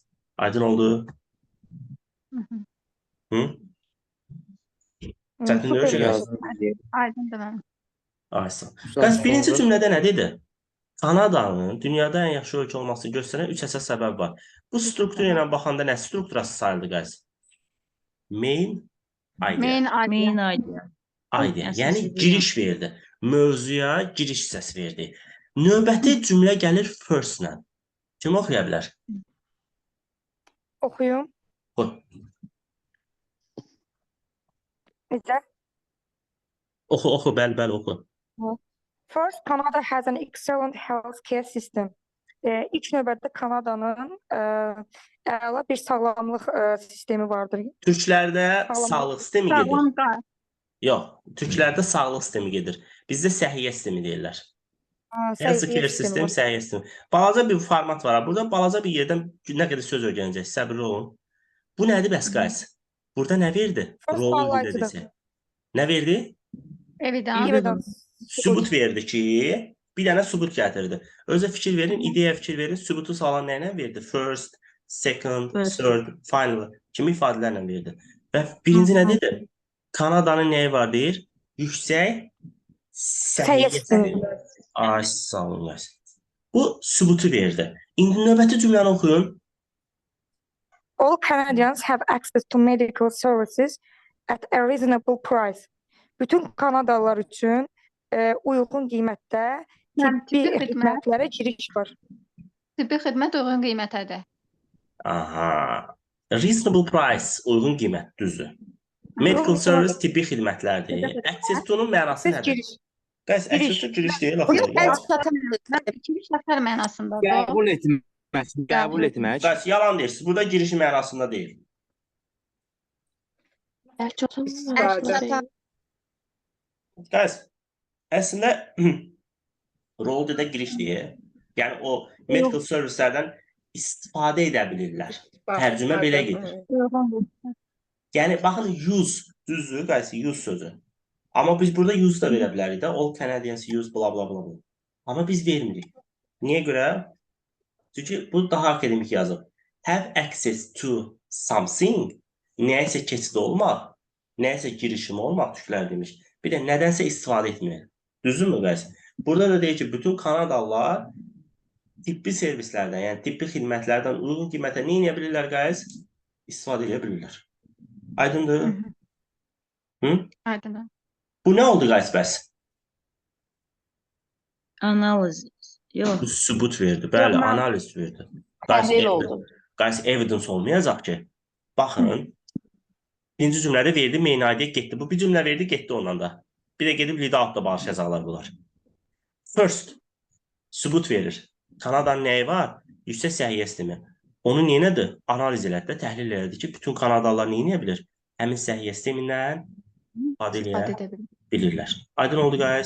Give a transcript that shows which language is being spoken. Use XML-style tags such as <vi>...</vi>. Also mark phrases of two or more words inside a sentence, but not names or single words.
<az>Aydın oldu? Hı? Çətin deyil ki, guys. Aydındır mənim. Aysan. Bəs birinci cümlədə nə dedi? Kanadanın dünyada ən yaxşı ölkə olmasını göstərən 3 əsas səbəb var. Bu struktur ilə baxanda nə strukturası sayıldı guys?</az> <en>Main idea. Main idea. Main idea. Idea.</en> <az>Əsas Yəni ideya. giriş verdi. Mövzuya giriş hissəsi verdi. Növbəti cümlə gəlir first-lə. Kim oxuya bilər? Oxuyum. Oxu. Necə? Oxu, bəli, oxu.</az> <en>First, Canada has an excellent healthcare system.</en> <az>İlk növbədə Kanadanın əla bir sağlamlıq sistemi vardır. Türklərdə sağlıq sistemi gedir. Sağlam qal. Yox, türklərdə sağlıq sistemi gedir. Bizdə səhiyyə sistemi deyirlər. Healthcare sistem, səhiyyə sistemi. Balaca bir format var. Burada balaca bir yerdən nə qədər söz öyrənəcək. Səbirli olun. Bu nədir bəs guys? Burada nə verdi? First Rolu highlighted. necə? Nə verdi? Evidence. Evidence. Sübut verdi ki, bir dənə sübut gətirdi. Özə fikir verin, ideya fikir verin. Sübutu salan nə ilə verdi?</az> <en>First, second, First. third, final</en> <az>kimi ifadələrlə verdi. Və birinci nə dedi? Kanadanın nəyi var deyir? Yüksək Səhiyyə səviyyəsi. Ay, sağ olun guys. Bu sübutu verdi. İndi növbəti cümləni oxuyun.</az> <en>All Canadians have access to medical services at a reasonable price.</en> <az>bütün Kanadalılar üçün uyğun qiymətdə Həm tibbi tibbi xidmət, xidmətlərə giriş var. tibbi xidmət uyğun qiymətədir. Aha.</az> <en>Reasonable price,</en> <az>uyğun qiymət, düzdür. Medical Uyğun service qiymət. tibbi xidmətlərdir.</az> <en>Access to-</en> <az>nun mənası Siz nədir? giriş. Guys,</az> <en>access to</en> <az>giriş deyil axı. Buyur, Yalan. Mən ikili şəkər mənasında bu. Qəbul etmək, qəbul etmək. Guys, yalan deyirsiniz. Burada girişi mənasında deyil. Guys, əslində role-də giriş deyil. Yəni o medical servicelərdən istifadə edə bilirlər. Tərcümə belə gedir. Yəni baxın use, düzdür, guys, use sözü. Amma biz burada use da verə bilərik də.</az> <en>All Canadians use bla bla bla.</en> <az>Amma biz vermirik. Niyə görə? Çünki bu daha akademik yazıb.</az> <en>Have access to something.</en> <az>Nəyəsə keçid olmaq, nəyəsə girişim olmaq tüklər demiş. Bir də nədənsə istifadə etmək. Düzdürmü guys? Burada da deyir ki, bütün Kanadalılar tibbi servislərdən, yəni tibbi xidmətlərdən uyğun qiymətə nə edə bilirlər guys? İstifadə edə bilirlər. Aydındır? Aydındır. Bu nə oldu guys bəs? Analiz. Yox. Bu sübut verdi. Bəli, analiz verdi. Təhlil oldu. Guys, evidence olmayacaq ki. Baxın. Birinci cümlədə verdi,</az> <en>main ID</en> <az>getdi. Bu bir cümlə verdi, getdi ondan da. Bir də gedib</az> <en>lead out</en> <az>da bağış yazarlar bunlar. First, sübut verir. Kanadanın nəyi var? Yüksək səhiyyə sistemi. Onu neynədir? Analiz elədi də, təhlil elədi ki, bütün Kanadalılar neynəyə bilir? Həmin səhiyyə sistemindən istifadə İstifadə edə edə bilir. bilirlər. Aydın oldu guys?</az>